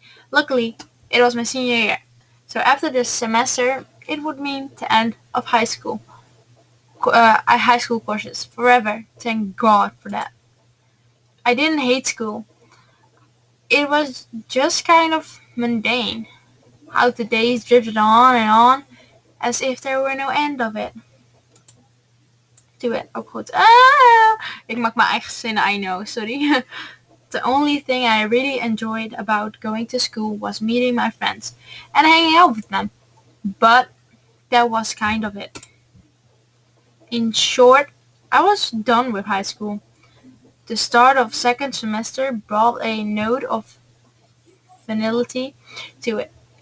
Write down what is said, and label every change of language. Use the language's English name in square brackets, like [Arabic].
[English] Luckily, it was my senior year, so after this semester, it would mean the end of high school courses forever. Thank God for that. I didn't hate school. It was just kind of mundane. How the days drifted on, as if there were no end of it. To it. [Dutch] Oh goed. Ik maak mijn eigen zinnen, [English] I know, [Dutch] sorry. [English] The only thing I really enjoyed about going to school was meeting my friends and hanging out with them. But that was kind of it. In short, I was done with high school. The start of second semester brought a note of finality to it.